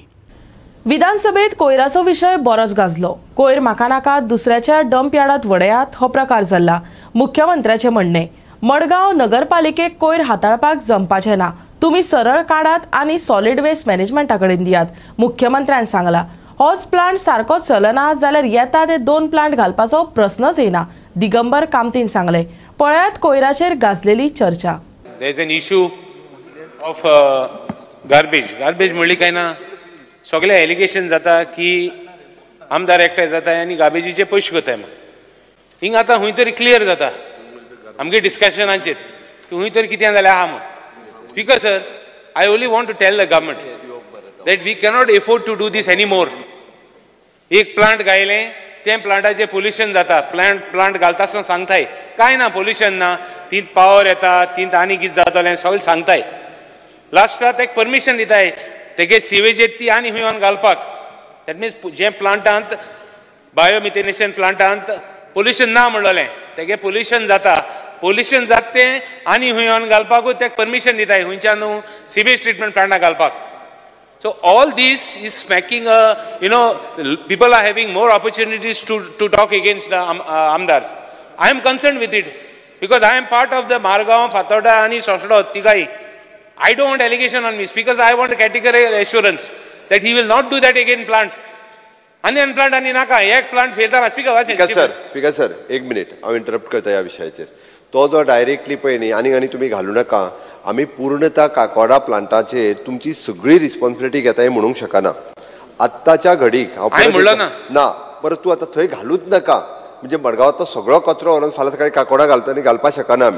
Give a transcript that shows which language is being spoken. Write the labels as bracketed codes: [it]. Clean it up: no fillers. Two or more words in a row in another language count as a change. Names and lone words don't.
[kok] विधानसभेत कोयराचो विशय बरोच गाजलो कोयर म्हाका नाका दुसऱ्याच्या [en] dump yard [kok] वडयात हो प्रकार जाल्ला मुख्यमंत्र्याचे म्हणणे मडगांव नगरपालिकेक कोयर हाताळपाक जमपाचे ना तुम्ही सरळ काढात आनी [en] solid waste management [kok] कडेन दियात मुख्यमंत्र्यान सांगला होच प्लांट सारको चलना जाल्यार येता ते 2 प्लांट घालपाचो प्रस्नच येना दिगंबर कामतीन सांगले पळयात कोयराचेर गाजलेली चर्चा [en] There is an issue of garbage [kok] म्हणली काय ना सगळे एलिगेशन जाता की आमदार एकठांय जाता आनी गार्बेजीचे पयशे करताय म्हणून हिंग आतां खंय तरी क्लियर जाता आमगे डिस्कशनाचेर की खंय तरी कितें जालें आहा म्हणून [en] speaker sir I only want to tell the government that we cannot afford to do this anymore. [kok] एक प्लांट गायले ते प्लांटाचे पोल्युशन जाता, प्लांट घालता आसतना सांगताय काय ना पोल्युशन ना, ती पावर येता, ती आनी कितें जातलें सगळें सांगताय. लास्टाक एक परमिशन दिताय तेगे सिवेजेत ती आनी हुंय घालपाक. [en] that means [kok] जे प्लांटांत बायोमिथेनेशन प्लांटांत पोल्युशन ना म्हणलें तेगे पोल्युशन जाता तें आनी हुंय घालपाकूच तेका परमिशन दिताय हुंयच्यान [en] sewage treatment plant [kok] घालपाक. [en] So all this is making people are having more opportunities to talk against the Amdars. I am concerned with it because I am part of the Margaon, Fathoda and Soshoda Tigai. I don't want allegation on me because I want a categorical assurance that he will not do that again plant. [kok] Ani plant ani naka ek plant failta [en] speaker sir [kok] एक मिनिट हांव इंटरप्ट करता ह्या विशयाचेर. तो जो डायरेक्टली पळय न्ही आनी तुमी घालूं नाका. आमी पूर्णता काकोडा प्लांटाचेर तुमची सगळी रिस्पॉन्सिबिलिटी घेताय म्हणूंक शकना. आत्ताच्या घडीक ना परत तूं आतां थंय घालूच नाका म्हणजे मडगांवांतलो सगळो कचरो व्हरून फाल्यां सकाळीं काकोडा घालता आनी घालपाक शकना आमी.